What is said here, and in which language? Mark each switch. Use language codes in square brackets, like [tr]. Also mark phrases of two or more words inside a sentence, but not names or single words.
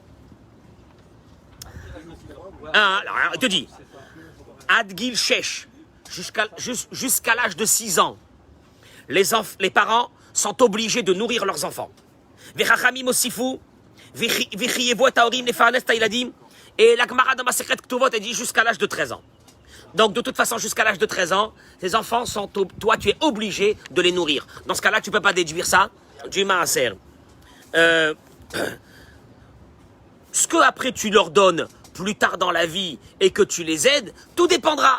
[fr] Alors, il te dit, [he] Adgil Shesh, [fr] jusqu'à l'âge de 6 ans, les parents sont obligés de nourrir leurs enfants. [he] Vechachamim osifu, vechiyevu et haorim lefarnes ha'iladim, [fr] et la Gemara dans Masechet Ktuvot, elle dit jusqu'à l'âge de 13 ans. Donc, de toute façon, jusqu'à l'âge de 13 ans, tes enfants sont, toi, tu es obligé de les nourrir. Dans ce cas-là, tu ne peux pas déduire ça du maaser. Ce que après tu leur donnes plus tard dans la vie et que tu les aides, tout dépendra.